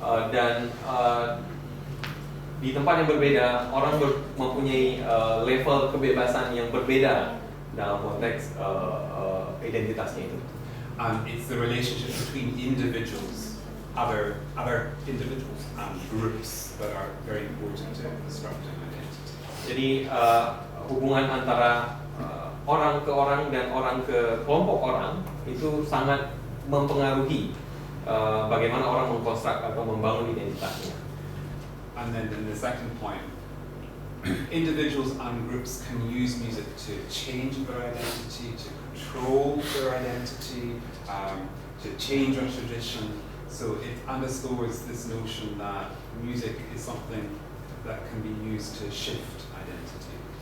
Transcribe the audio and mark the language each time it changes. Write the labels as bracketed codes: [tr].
[id] Dan di tempat yang berbeda, orang mempunyai level kebebasan yang berbeda dalam konteks identitasnya itu. [en] And it's the relationship between individuals, other individuals and groups that are very important to constructing identity. [id] Jadi hubungan antara orang ke orang dan orang ke kelompok orang itu sangat mempengaruhi bagaimana orang mengkonstruk atau membangun identitasnya. [en] And then in the second point, individuals and groups can use music to change their identity, to control their identity, to change our tradition. So it underscores this notion that music is something that can be used to shift identity.